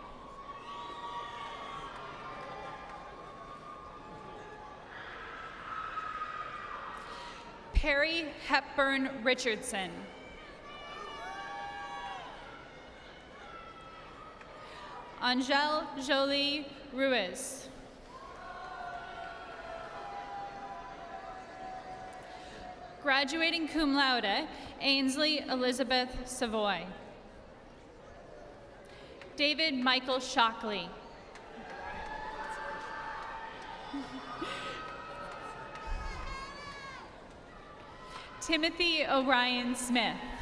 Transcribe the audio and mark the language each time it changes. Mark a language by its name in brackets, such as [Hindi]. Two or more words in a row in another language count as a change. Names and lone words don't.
[English] Perry Hepburn Richardson. Angel Jolie Ruiz. Graduating cum laude, Ainsley Elizabeth Savoy. David Michael Shockley. Timothy O'Ryan Smith.